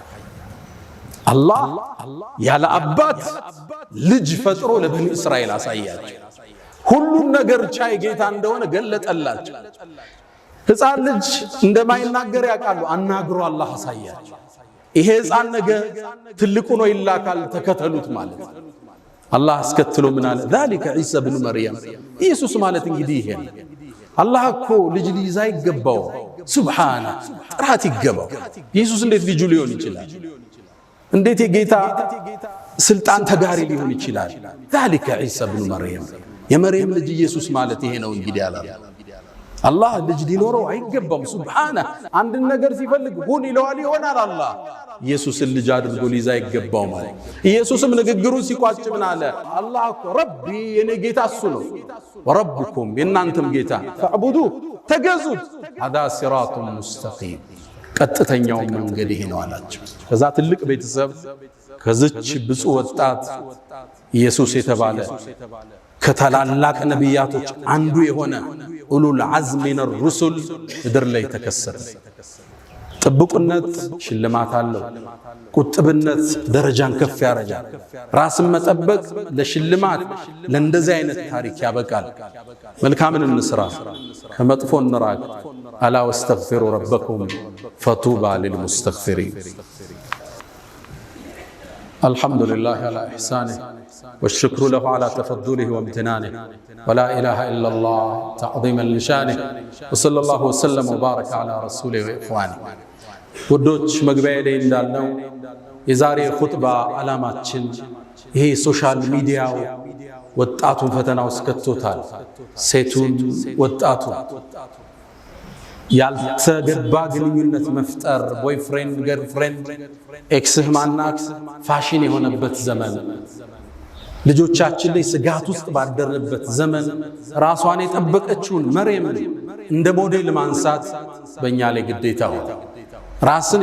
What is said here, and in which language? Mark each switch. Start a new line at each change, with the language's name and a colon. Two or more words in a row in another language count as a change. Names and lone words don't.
Amharic: الله ያለ አባት ልጅ ፈጥሮ ለበኒ እስራኤል አሳያቸው። ሁሉን ነገር ቻይ ጌታ እንደሆነ ገለጠላቸው። ሕፃን ልጅ እንደማይናገር ያውቃሉ። አናግሮ አላህ አሳያቸው። ይሄ ሕፃን ነገ ትልቁ ነው ይላካል፣ ተከተሉት ማለት ነው። አላህ አስከትሎ ምን አለ?
Arabic: ذلك عيسى بن مريم
Amharic: ኢየሱስ ማለት እንግዲህ ይሄ ነው። አላህ እኮ ልጅ ሊይዛ ይገባው፣ ሱብሃነ ጥራት ይገባው። ኢየሱስ እንዴት ልጁ ሊሆን ይችላል? እንዴት የጌታ ስልጣን ተጋሪ ሊሆን ይችላል?
Arabic: ذلك عيسى بن مريم
Amharic: የመርየም ልጅ ኢየሱስ ማለት ይሄ ነው እንግዲህ አለ። አላህ ልጅ ሊኖረው አይገባም። ሱብሃነ አንድ ነገር ሲፈልግ ሁን ይለዋል፣ ይሆናል። አላህ ኢየሱስን ልጅ አድርጎ ሊይዛ ይገባው ማለት። ኢየሱስም ንግግሩን ሲቋጭ ምን አለ? አላህ እኮ ረቢ የኔ ጌታ እሱ ነው፣ ወረብኩም የናንተም ጌታ ፈዕቡዱ ተገዙት፣
Arabic: هذا صراط مستقيم
Amharic: ቀጥተኛው መንገድ ይሄ ነው አላቸው። ከዛ ትልቅ ቤተሰብ ከዚች ብፁዕ ወጣት ኢየሱስ የተባለ ከታላላቅ ነቢያቶች አንዱ የሆነ
Arabic: أولو العزم من الرسل
Amharic: ምድር ላይ ተከሰተ። ጥብቁነት ሽልማት አለው። ቁጥብነት ደረጃን ከፍ ያረጋል። ራስን መጠበቅ ለሽልማት ለእንደዚህ አይነት ታሪክ ያበቃል። መልካምን እንስራ፣ ከመጥፎ እንራቅ።
Arabic: ألا واستغفروا ربكم فتوبوا للمستغفرين الحمد لله على إحسانه والشكر له على تفضله وامتنانه ولا إله إلا الله تعظيما لشانه وصلى الله وسلم وبارك على رسوله وإخوانه ودوش مقبئة
Amharic: እንዳልነው የዛሬ ኹጥባ ዓላማችን ይሄ ሶሻል ሚዲያው ወጣቱን ፈተና ውስጥ ከቶታል። ሴቱን ወጣቱን ያልተገባ ግንኙነት መፍጠር
English: boyfriend girlfriend
Amharic: ኤክስህ ማናት ፋሽን የሆነበት ዘመን ልጆቻችን ላይ ስጋት ውስጥ ባደረበት ዘመን ራሷን የጠበቀችውን መርየምን እንደ ሞዴል ማንሳት በእኛ ላይ ግዴታ ሆነ። ራስን